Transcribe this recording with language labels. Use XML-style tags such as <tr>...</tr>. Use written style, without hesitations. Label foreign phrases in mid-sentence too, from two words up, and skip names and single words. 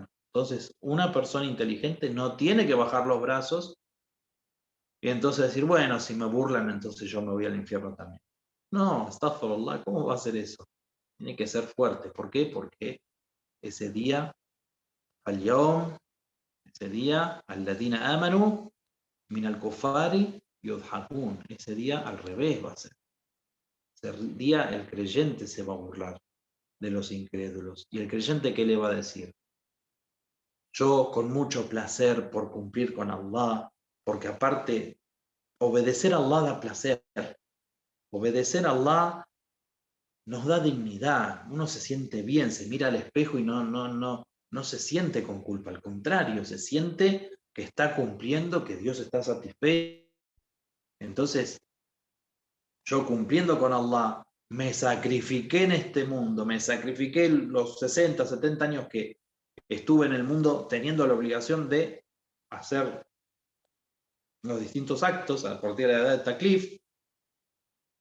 <es>Entonces, una persona inteligente no tiene que bajar los brazos y entonces decir, bueno, si me burlan, entonces yo me voy al infierno también. No, astaghfirullah, ¿cómo va a ser eso? Tiene que ser fuerte. ¿Por qué? Porque ese día, al-yawm, ese día,</es> <ar>الذين آمنوا، من الكفار يضحكون.</ar> <es>Ese día al revés va a ser. Ese día el creyente se va a burlar de los incrédulos. ¿Y el creyente qué le va a decir? Yo con mucho placer por cumplir con Allah, porque aparte, obedecer a Allah da placer. Obedecer a Allah nos da dignidad. Uno se siente bien, se mira al espejo y no se siente con culpa. Al contrario, se siente que está cumpliendo, que Dios está satisfecho. Entonces, yo cumpliendo con Allah, me sacrifiqué en este mundo, me sacrifiqué los 60, 70 años que estuve en el mundo teniendo la obligación de hacer los distintos actos a partir de la edad de Taklif.</es>